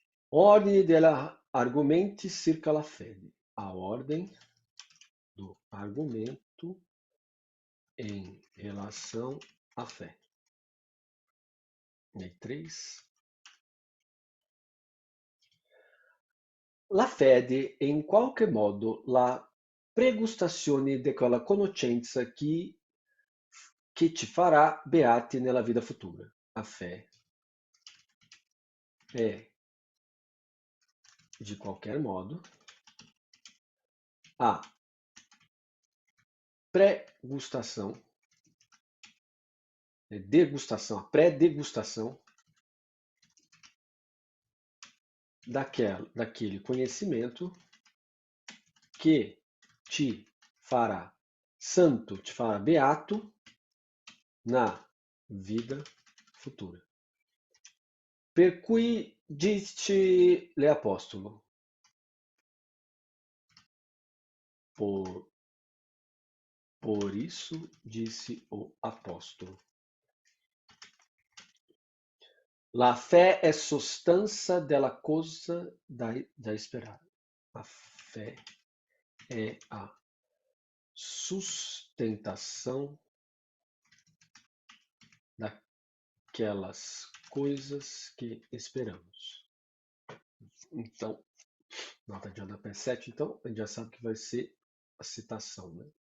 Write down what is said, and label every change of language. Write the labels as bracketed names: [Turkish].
[Italian] Ordine della argumenti circa la fede. [Portuguese] A ordem do argumento em relação à fé. E 3. [Italian] La fede è in qualche modo la pregustazione di quella conoscenza che ci farà beati nella vita futura. [Portuguese] A fé é, de qualquer modo, a pré-gustação, degustação, a pré-degustação daquele conhecimento que te fará santo, te fará beato na vida futura. [Italian] Per cui disse l'apostolo, [Portuguese] por, por isso disse o apóstolo. [Italian] La fé è sostanza della cosa da esperare. [Portuguese] A fé é a sustentação daquelas coisas que esperamos. Então, nota de rodapé 7, então, a gente já sabe que vai ser a citação, né?